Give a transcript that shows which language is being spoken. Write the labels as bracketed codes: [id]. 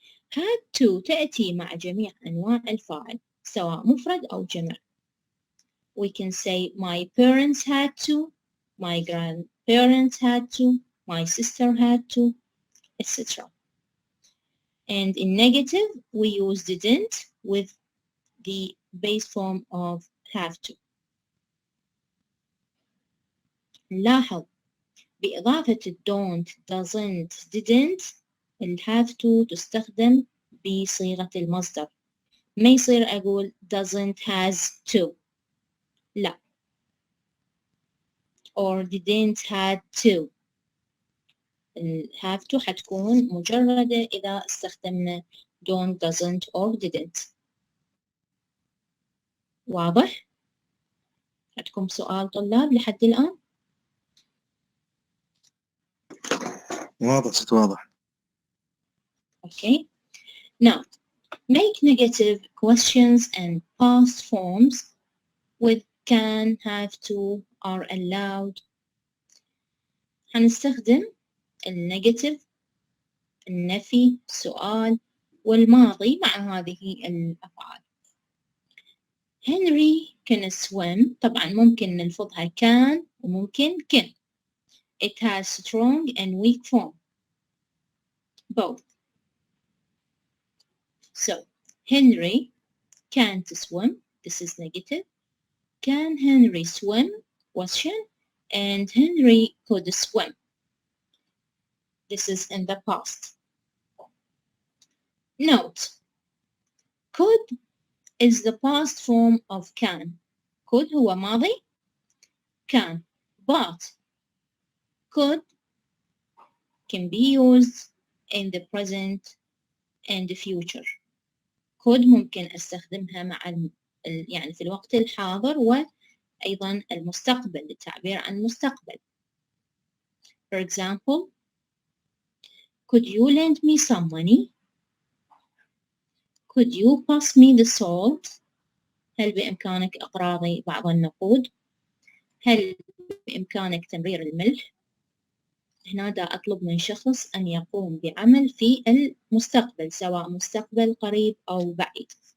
[ar] had to تأتي مع جميع أنواع الفاعل سواء مفرد أو جمع. [en] We can say my parents had to, my grandparents had to, my sister had to, etc. And in negative, we use didn't with the base form of have to. [ar] لاحظ بإضافة don't, doesn't, didn't ال have to تستخدم بصيغة المصدر، ما يصير أقول [en] doesn't has to، [ar] لا، [en] or didn't had to. [ar] ال have to حتكون مجردة إذا استخدمنا don't doesn't or didn't. واضح؟ عندكم سؤال طلاب لحد الآن؟ واضح. [en] Okay. Now, make negative questions and past forms with can, have to, are allowed. [ar] هنستخدم النيجاتيف، النفي، السؤال، والماضي مع هذه الأفعال. هنري [en] can swim، [ar] طبعا ممكن نلفظها can وممكن can. [en] It has strong and weak form. Both. So, Henry can't swim. This is negative. Can Henry swim? Question. And Henry could swim. This is in the past. Note. Could is the past form of can. [ar] Could هو ماضي. [en] Can. But could can be used in the present and the future. [ar] could ممكن أستخدمها مع يعني في الوقت الحاضر وأيضا المستقبل للتعبير عن المستقبل. [en] For example, could you lend me some money? Could you pass me the salt? [ar] هل بإمكانك إقراضي بعض النقود؟ هل بإمكانك تمرير الملح؟ هنا دا أطلب من شخص أن يقوم بعمل في المستقبل، سواء مستقبل قريب أو بعيد.